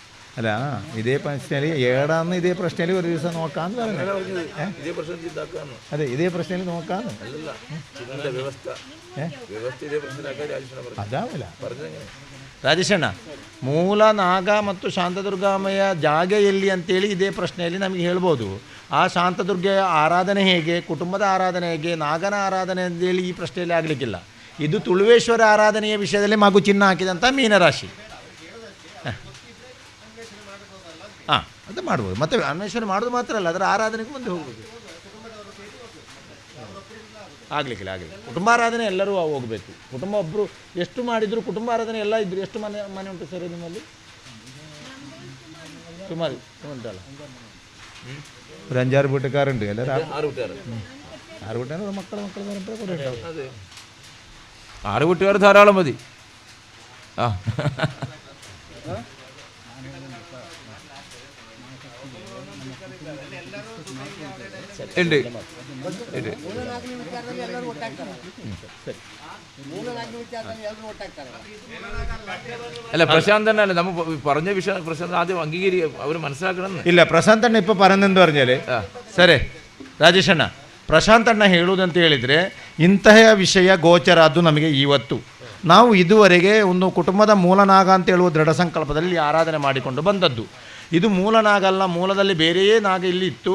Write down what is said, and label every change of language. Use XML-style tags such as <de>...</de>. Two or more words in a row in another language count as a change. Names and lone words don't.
<ml>അല്ല ഇതേ പ്രശ്നത്തിൽ ഏടാന്ന് ഇതേ പ്രശ്നത്തിൽ ഒരു ദിവസം നോക്കാന്ന് പറഞ്ഞു. ഇതേ പ്രശ്നം ഇതാക്കാന്ന്. അതെ ഇതേ പ്രശ്നത്തിൽ നോക്കാന്ന്. അല്ലല്ല, ഇതിന്റെ വ്യവസ്ഥ ಇದೇ</ml> <kn>ಅದಾವಲ್ಲ ಬರ್ದಂಗೆ ರಾಜೇಶಣ್ಣ, ಮೂಲ ನಾಗ ಮತ್ತು ಶಾಂತದುರ್ಗಾಮಯ್ಯ ಜಾಗ ಎಲ್ಲಿ ಅಂತೇಳಿ ಇದೇ ಪ್ರಶ್ನೆಯಲ್ಲಿ ನಮಗೆ ಹೇಳ್ಬೋದು. ಆ ಶಾಂತದುರ್ಗೆಯ ಆರಾಧನೆ ಹೇಗೆ, ಕುಟುಂಬದ ಆರಾಧನೆ ಹೇಗೆ, ನಾಗನ ಆರಾಧನೆ ಅಂತೇಳಿ ಈ ಪ್ರಶ್ನೆಯಲ್ಲಿ ಆಗಲಿಕ್ಕಿಲ್ಲ. ಇದು ತುಳುವೇಶ್ವರ ಆರಾಧನೆಯ ವಿಷಯದಲ್ಲಿ ಮಗು ಚಿನ್ನ ಹಾಕಿದಂಥ ಮೀನರಾಶಿ. ಹಾಂ, ಅದು ಮಾಡ್ಬೋದು. ಮತ್ತು ಅನ್ವೇಷಣೆ ಮಾಡೋದು ಮಾತ್ರ ಅಲ್ಲ, ಅದರ ಆರಾಧನೆಗೂ ಮುಂದೆ ಹೋಗ್ಬೋದು. ಆಗಲಿಕ್ಕಿಲ್ಲ. ಕುಟುಂಬಾರಾಧನೆ ಎಲ್ಲರೂ ಹೋಗಬೇಕು. ಕುಟುಂಬ ಒಬ್ಬರು ಎಷ್ಟು ಮಾಡಿದ್ರು ಕುಟುಂಬಾರಾಧನೆ ಎಲ್ಲ ಇದ್ರು. ಎಷ್ಟು ಮನೆ ಉಂಟು ಸರ್ ನಿಮ್ಮಲ್ಲಿ? ಸುಮಾರು ಉಂಟಲ್ಲ,</kn> <ml>ഒരു 5-6 വീട്ടുകാരുണ്ട്. എല്ലാവരും 6 വീട്ടുകാർ, 6 വീട്ടുകാർ മക്കൾ കുറേ ഉണ്ടാവും. അതെ, 6 വീട്ടുകാർ ധാരാളം മതി. ആ ഉണ്ട്. അല്ല പ്രശാന്തണ്ണ, അല്ല നമ്മൾ പറഞ്ഞ വിഷയം പ്രശാന്ത് ആദ്യം അംഗീകരിക്കുക, അവർ മനസ്സിലാക്കണം.</ml> <kn>ಇಲ್ಲ, ಪ್ರಶಾಂತಣ್ಣ ಇಪ್ಪ ಪರಂದೆಂದು പറഞ്ഞാൽ ಸರಿ. ರಾಜೇಶಣ್ಣ, ಪ್ರಶಾಂತಣ್ಣ ಹೇಳುವುದಂತ ಹೇಳಿದರೆ ಇಂತಹ ವಿಷಯ ಗೋಚರ ಅದು ನಮಗೆ ಇವತ್ತು. ನಾವು ಇದುವರೆಗೆ ಒಂದು ಕುಟುಂಬದ ಮೂಲನಾಗ ಅಂತ ಹೇಳುವ ದೃಢ ಸಂಕಲ್ಪದಲ್ಲಿ ಆರಾಧನೆ ಮಾಡಿಕೊಂಡು ಬಂದದ್ದು. ಇದು ಮೂಲನಾಗ ಅಲ್ಲ, ಮೂಲದಲ್ಲಿ ಬೇರೆಯೇ ನಾಗ ಇಲ್ಲಿ ಇತ್ತು.</kn>